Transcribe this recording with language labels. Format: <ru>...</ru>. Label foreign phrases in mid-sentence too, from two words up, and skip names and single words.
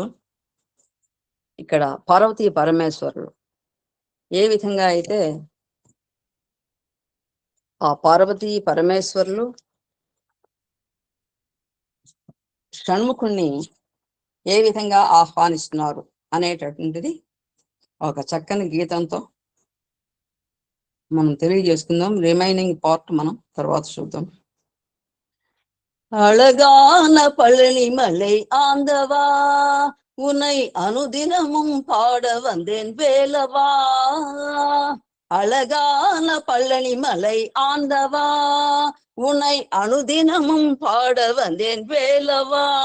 <te>ఇక్కడ పార్వతీ పరమేశ్వరుడు ఏ విధంగా అయితే ఆ పార్వతీ పరమేశ్వరులు షణ్ముఖుణ్ణి ఏ విధంగా ఆహ్వానిస్తున్నారు అనేటటువంటిది ఒక చక్కని గీతంతో మనం తెలియజేసుకుందాం.</te> <en>remaining part</en> <te>మనం తర్వాత చూద్దాం.</te> <ta>அழகான பழனி மலை ஆந்தவா, உன்னை அனுதினமும் பாட வந்தேன் வேலவா. அழகான பழனி மலை ஆந்தவா, உன்னை அனுதினமும் பாட வந்தேன் வேலவா.</ta>